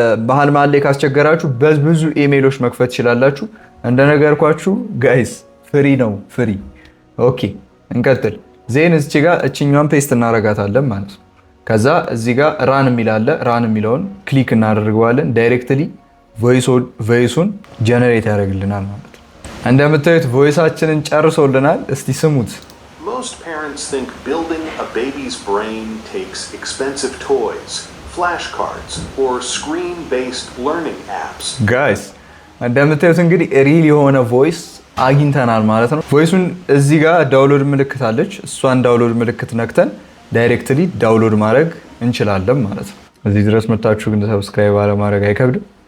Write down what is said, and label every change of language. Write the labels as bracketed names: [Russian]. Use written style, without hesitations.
[Amharic] መሀል ላይ ካስቸገራችሁ በብዙ ኢሜይሎች መክፈት ትችላላችሁ። እንደነገርኳችሁ ጋይስ ፍሪ ነው፣ ፍሪ። ኦኬ እንቀጥል። ዜን እዚህ ጋር እችኛዋን ፔስት እናረጋታለን ማለት ነው። ከዛ እዚህ ጋር ራን የሚላለ ራን የሚለውን ክሊክ እናደርገዋለን። ዳይሬክትሊ ቮይሱን ጀነሬት ያደርግልናል ማለት ነው። እንደምታዩት ቮይሳችንን ጨርሶልናል። እስቲ ስሙት። [English] Most parents think building a baby's brain takes expensive toys, flashcards, or screen-based learning apps. [Amharic] Guys, እንደምታዩት እንግዲህ ሪል የሆነ ቮይስ አግኝተናል ማለት ነው። ቮይሱን እዚህ ጋር ዳውንሎድ ምልክት አለች። እሷን ዳውንሎድ ምልክት ነክተን ዳይሬክትሊ ዳውንሎድ ማድረግ እንችላለን ማለት ነው። እዚህ ድረስ መጣችሁ ግን ሰብስክራይብ አለማድረግ አይከብድም።